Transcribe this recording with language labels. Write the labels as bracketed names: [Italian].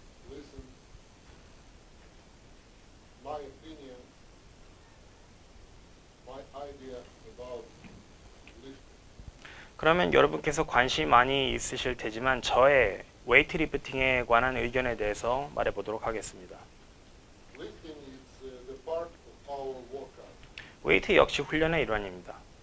[English] Listen, my opinion, my idea about lifting. [Korean] 그러면 여러분께서 관심이 많이 있으실 테지만 저의 웨이트 리프팅에 관한 의견에 대해서 말해보도록 하겠습니다. [English] Lifting is the part of our workout, [Korean] 웨이트 역시 훈련의 일환입니다.